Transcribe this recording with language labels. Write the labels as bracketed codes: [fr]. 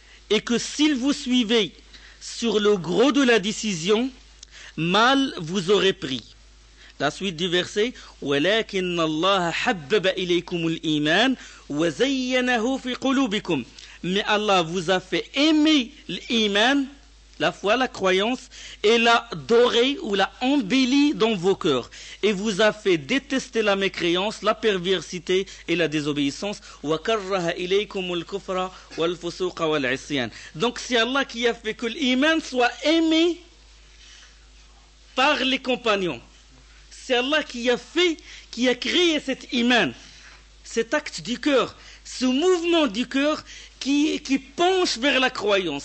[fr] et que s'il vous suivait sur le gros de la décision, mal vous aurez pris. » La suite du verset, [ar] ولكن الله حبب إليكم الإيمان وزينه في قلوبكم. [fr] Mais Allah vous a fait aimer l'Iman, la foi, la croyance, et l'a doré ou l'a embelli dans vos cœurs, et vous a fait détester la mécréance, la perversité et la désobéissance. [ar] وكره إليكم الكفر والفسوق والعصيان. [fr] Donc c'est Allah qui a fait que l'Iman soit aimé par les compagnons. C'est Allah qui a créé cet iman, cet acte du cœur, ce mouvement du cœur qui penche vers la croyance.